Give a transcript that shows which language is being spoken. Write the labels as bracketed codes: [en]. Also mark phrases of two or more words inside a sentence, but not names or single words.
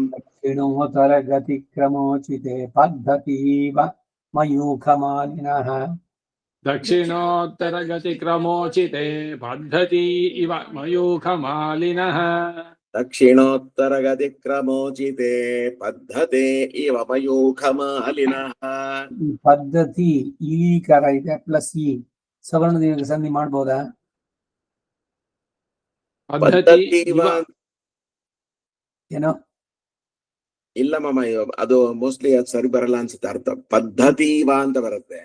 [sa] दक्षिणोत्तरगतिक्रमोचिते पद्धतीव मयूखमालिनः दक्षिणोत्तरगतिक्रमोचिते पद्धति इव मयूखमालिनः दक्षिणोत्तरगतिक्रमोचिते पद्धते इव मयूखमालिनः [kn] ಪದ್ಧತಿ ಈಕಾರ ಇದೆ ಪ್ಲಸ್ ಈ ಸವರ್ಣ ದೀರ್ಘ ಸಂಧಿ ಮಾಡ್ಬೋದಾ [sa] ಪದ್ಧತಿ ಇವ [kn] ಏನೋ ಇಲ್ಲ ಮಮ್ಮ ಅದು ಮೋಸ್ಟ್ಲಿ ಅದು ಸರಿ ಬರಲ್ಲ ಅನ್ಸುತ್ತೆ ಅರ್ಥ ಪದ್ಧತಿವ ಅಂತ ಬರುತ್ತೆ